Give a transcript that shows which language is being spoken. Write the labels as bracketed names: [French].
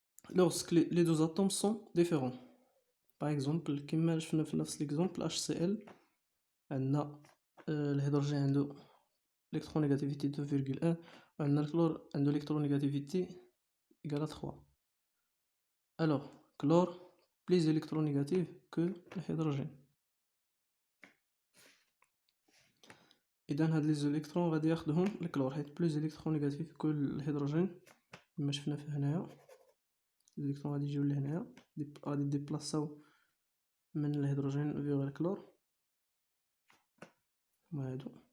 [French] lorsque les deux atomes sont différents. par exemple [Arabic] كما شفنا في نفس l'exemple HCl عندنا الهيدروجين عنده الكترونيغاتيفيتي 2,1، وعندنا الكلور عنده الكترونيغاتيفيتي إيكال 3. [French] alors chlore plus électronégatif que الهيدروجين. [Arabic] اذا هاد لي زيليكترون غادي ياخدهم الكلور حيت بلوز الكترونيغاتيف كو الهيدروجين. كما شفنا في هنايا الالكترون غادي يجيو لهنايا، غادي ديبلاصاو من الهيدروجين فيغ الكلور، وهادو